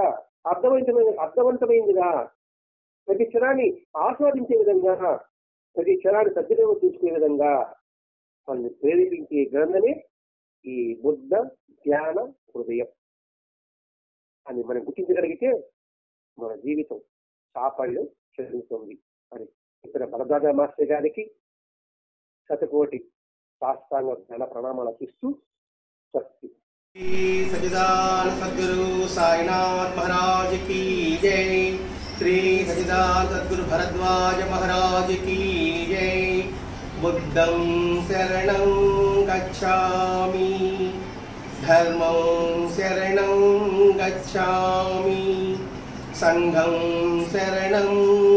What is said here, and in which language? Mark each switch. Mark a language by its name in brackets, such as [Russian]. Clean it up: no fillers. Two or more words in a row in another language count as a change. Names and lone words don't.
[Telugu] అర్థవంతమైనదిగా, ప్రతి క్షణాన్ని ఆస్వాదించే విధంగా, ప్రతి క్షణాన్ని సద్వినియోగం తీసుకునే విధంగా మనల్ని ప్రేరేపించే గ్రంథమే ఈ బుద్ధ ధ్యాన హృదయం అని మనం గుర్తించగలిగితే మన జీవితం సాఫల్యం చెందుతుంది అని ఇక్కడ భరద్వాజ మాస్టర్ గారికి శతకోటి సాష్టాంగ ధ్యాన ప్రణామాలు అర్పిస్తూ స్వస్తి. [Hindi] सच्चिदानंद सद्गुरु साईनाथ महाराज की जय। श्री सच्चिदानंद सद्गुरु भरद्वाज महाराज की जय। [Pali] बुद्धं शरणं गच्छामि, धर्मं शरणं गच्छामि, संघं शरणं